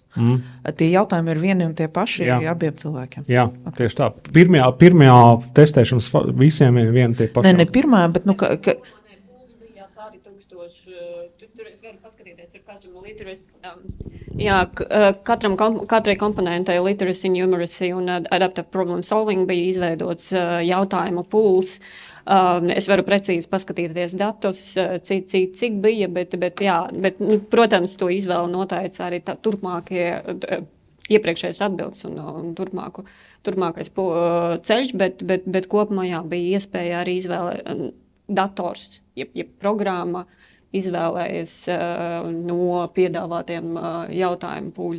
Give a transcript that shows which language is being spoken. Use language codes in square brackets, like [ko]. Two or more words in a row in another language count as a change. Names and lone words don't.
[lv] Tie jautājumi ir vieni un tie paši abiem cilvēkiem. Jā, tieši tā. Pirmajā testēšanas visiem ir vieni tie paši. Ne pirmā, bet, Katrai komponentai [en] literacy, numeracy [lv] un [en] adaptive problem solving [lv] bija izveidots jautājumu pools. Es varu precīzi paskatīties datus, cik bija, bet protams, to izvēle noteica arī turpmākie iepriekšējais atbildes un turpmākais ceļš, bet kopumā bija iespēja arī izvēle dators, programma izvēlējies no piedāvātiem jautājumu pūļa.